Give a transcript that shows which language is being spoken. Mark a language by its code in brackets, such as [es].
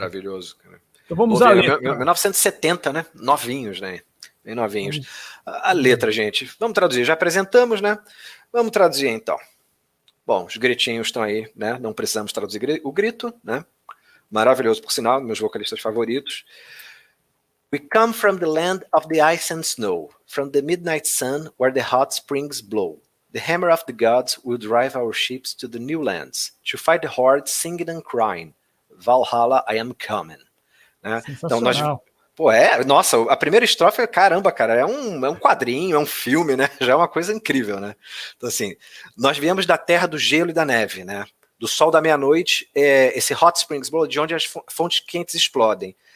[pt] Maravilhoso, cara. Então vamos à letra. 1970, né? Novinhos, né? Bem novinhos. A letra, gente. Vamos traduzir. Já apresentamos, né? Vamos traduzir, então. Bom, os gritinhos estão aí, né? Não precisamos traduzir o grito, né? Maravilhoso, por sinal, meus vocalistas favoritos. [en] We come from the land of the ice and snow, from the midnight sun where the hot springs blow. The hammer of the gods will drive our ships to the new lands, to fight the horde singing and crying. Valhalla, I am coming. Né? [pt] Então nossa, a primeira estrofe, caramba, cara, é um quadrinho, é um filme, né? Já é uma coisa incrível, né? Então, assim, nós viemos da terra do gelo e da neve, né? Do sol da meia-noite, esse [en] Hot Springs Blow, [pt] de onde as fontes quentes explodem.